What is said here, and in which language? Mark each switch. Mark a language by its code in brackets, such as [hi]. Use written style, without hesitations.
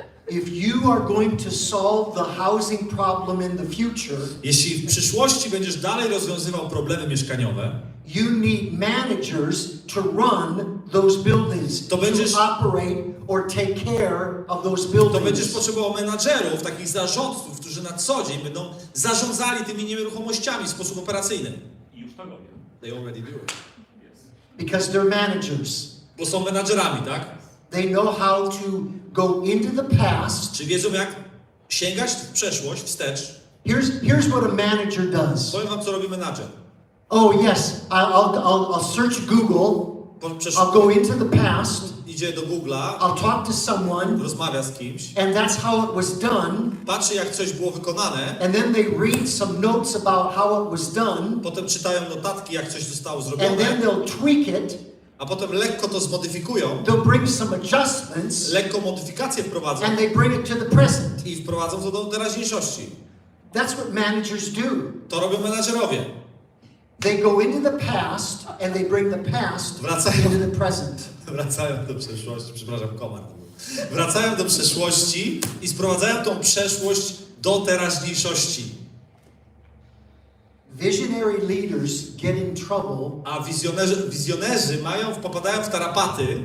[en] If you are going to solve the housing problem in the future, [pl] Jeśli w przyszłości będziesz dalej rozwiązywał problemy mieszkaniowe, [en] you need managers to run those buildings, [pl] To będziesz- [en] to operate or take care of those [pl] to [en] buildings. [pl] będziesz potrzebował menadżerów, takich zarządców, którzy na co dzień będą zarządzali tymi nieruchomościami w sposób operacyjny. I już to robią. [en] They already do it. Because they're managers. [pl] Bo są menadżerami, tak? [en] They know how to go into the past. [pl] Czy wiedzą, jak sięgać w przeszłość, wstecz? [en] Here's what a manager does. [pl] Powiem wam, co robi menadżer. [en] Oh yes, I'll search Google I'll go into the past, [pl] idzie do Google'a, [en] I'll talk to someone, [pl] rozmawia z kimś, [en] and that's how it was done, [pl] patrzy jak coś było wykonane, [en] and then they read some notes about how it was done, [pl] potem czytają notatki jak coś zostało [en] and [pl] zrobione, [en] then they'll tweak it, [pl] a potem lekko to zmodyfikują, [en] they'll bring some adjustments, [pl] lekko modyfikacje wprowadzą [en] and they bring it to the present. [pl] i wprowadzą to do teraźniejszości. [en] That's what managers do. [pl] To robią menadżerowie. [en] They go into the past, and they bring the past [pl] Wracają. [en] into the present. [pl] Wracają do przeszłości, przepraszam, komar. Wracają do przeszłości i sprowadzają tą przeszłość do teraźniejszości. [en] Visionary leaders get in trouble [pl] A wizjonerzy popadają w tarapaty,